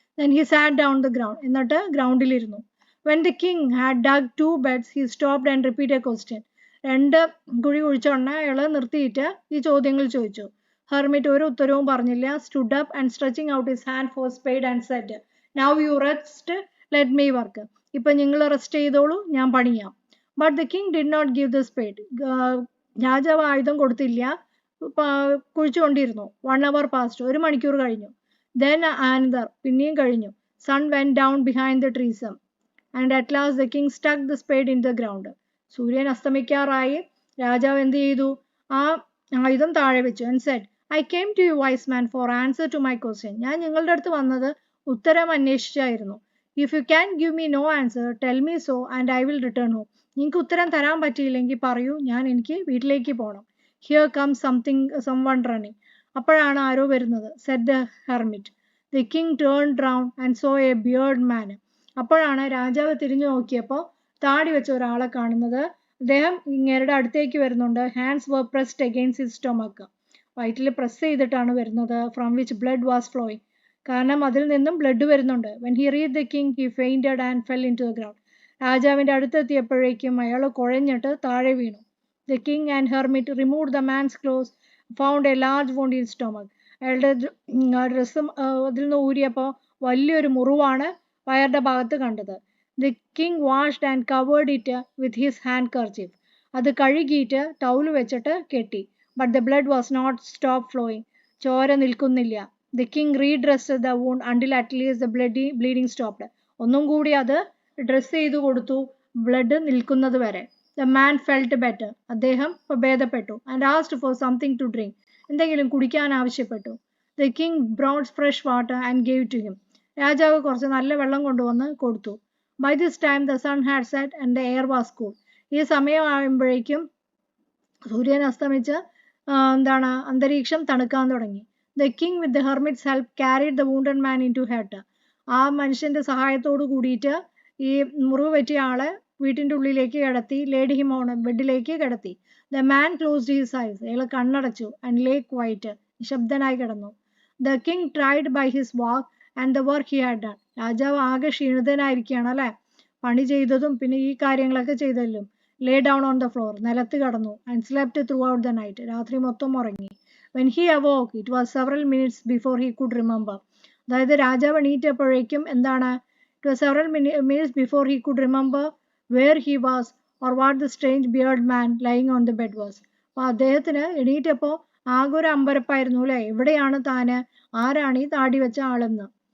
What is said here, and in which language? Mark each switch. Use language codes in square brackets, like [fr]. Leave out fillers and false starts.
[en] Then he sat down the ground. [ml] എന്നിട്ട് ഗ്രൗണ്ടിലിരുന്നു. [en] When the king had dug 2 beds, he stopped and repeated a question. [ml] 2 കുഴി കുഴിച്ചോണ്ട് അയാൾ നിർത്തിയിട്ട് ഈ ചോദ്യങ്ങൾ ചോദിച്ചു. ഹെർമിറ്റ് ഒരു ഉത്തരവും പറഞ്ഞില്ല. [en] stood up and stretching out his hand for spade and said, now you rest, let me work. [ml] ഇപ്പം നിങ്ങൾ റെസ്റ്റ് ചെയ്തോളൂ, ഞാൻ പണിയാം. [en] But the king did not give the spade. [ml] രാജാവ് ആയുധം കൊടുത്തില്ല, കുഴിച്ചുകൊണ്ടിരുന്നു. [en] 1 hour passed. [ml] 1 മണിക്കൂർ കഴിഞ്ഞു. [en] Then another, [ml] പിന്നെയും കഴിഞ്ഞു. [en] Sun went down behind the trees and at last the king stuck the spade in the ground. [ml] സൂര്യൻ അസ്തമിക്കാറായി. രാജാവ് എന്ത് ചെയ്തു? ആ ആയുധം താഴെ വെച്ചു. [en] and said, I came to you wise man for answer to my question. [ml] ഞാൻ നിങ്ങളുടെ അടുത്ത് വന്നത് ഉത്തരം അന്വേഷിച്ചായിരുന്നു. [en] If you can give me no answer, tell me so and I will return home. [ml] നിങ്ങൾക്ക് ഉത്തരം തരാൻ പറ്റിയില്ലെങ്കിൽ പറയൂ, എനിക്ക് വീട്ടിലേക്ക് പോകണം. [en] Here comes someone running. [ml] അപ്പോഴാണ് ആരോ വരുന്നത്. [en] said the hermit. The king turned round and saw a bearded man. [ml] അപ്പോഴാണ് രാജാവ് തിരിഞ്ഞു നോക്കിയപ്പോൾ താടി വെച്ച ഒരാളെ കാണുന്നത്. അദ്ദേഹം ഇങ്ങേരുടെ അടുത്തേക്ക് വരുന്നുണ്ട്. [en] Hands were pressed against his stomach. [ml] വയറ്റിൽ പ്രസ് ചെയ്തിട്ടാണ് വരുന്നത്. [en] from which blood was flowing. [ml] കാരണം അതിൽ നിന്നും ബ്ലഡ് വരുന്നുണ്ട്. [en] when he reached the king he fainted and fell into the ground. [ml] രാജാവിൻ്റെ അടുത്തെത്തിയപ്പോഴേക്കും അയാൾ കുഴഞ്ഞിട്ട് താഴെ വീണു. [en] The king and hermit removed the man's clothes, found a large wound in stomach. [ml] അയാളുടെ ഡ്രസ്സും അതിൽ നിന്ന് ഊരിയപ്പോൾ വലിയൊരു മുറിവാണ് വയറിൻ്റെ ഭാഗത്ത് കണ്ടത്. [en] The king washed and covered it with his handkerchief. [ml] അത് കഴുകിയിട്ട് ടൗല് വെച്ചിട്ട് കെട്ടി. [en] But the blood was not stopped flowing. [ml] ചോര നിൽക്കുന്നില്ല. [en] The king redressed the wound until at least the bleeding stopped. [ml] ഒന്നും കൂടി അത് ഡ്രസ് ചെയ്തു കൊടുത്തു, ബ്ലഡ് നിൽക്കുന്നത് വരെ. [en] The man felt better. [ml] അദ്ദേഹം ഭേദപ്പെട്ടു. [en] and asked for something to drink. [ml] എന്തെങ്കിലും കുടിക്കാൻ ആവശ്യപ്പെട്ടു. [en] The king brought fresh water and gave to him. [ml] രാജാവ് കുറച്ച് നല്ല വെള്ളം കൊണ്ടുവന്ന് കൊടുത്തു. [en] By this time the sun had set and the air was cool. [ml] ഈ സമയമാകുമ്പോഴേക്കും സൂര്യൻ അസ്തമിച്ച് അന്തരീക്ഷം തണുക്കാൻ തുടങ്ങി. [en] The king with the hermit's help carried the wounded man into hut. [ml] ആ മനുഷ്യന്റെ സഹായത്തോട് കൂടിയിട്ട് ഈ മുറിവ് പറ്റിയ ആളെ വീട്ടിൻ്റെ ഉള്ളിലേക്ക് കിടത്തി. [en] laid him on [ml] ബെഡിലേക്ക് കിടത്തി. [en] The man closed his eyes. [ml] അയാൾ കണ്ണടച്ചു. [en] and lay quiet. [ml] നിശബ്ദനായി കിടന്നു. [en] The king tried by his walk and the work he had done. [ml] രാജാവ് ആകെ ക്ഷീണിതനായിരിക്കുകയാണ് അല്ലേ, പണി ചെയ്തതും പിന്നെ ഈ കാര്യങ്ങളൊക്കെ ചെയ്തതിലും. [en] lay down on the floor. [ml] നിലത്ത് കിടന്നു. [en] and slept throughout the night. [ml] രാത്രി മൊത്തം ഉറങ്ങി. [en] When he awoke, it was several minutes before he could remember. [ml] അതായത് രാജാവ് എണീറ്റപ്പോഴേക്കും എന്താണ്, [en] it was several minutes before he could remember where he was or what the strange bearded man lying on the bed was. [ml] അപ്പോൾ അദ്ദേഹത്തിന് എണീറ്റപ്പോൾ ആകെ ഒരു അമ്പരപ്പായിരുന്നു അല്ലേ, എവിടെയാണ് താന്, ആരാണ് ഈ താടി വെച്ച ആളെന്ന്.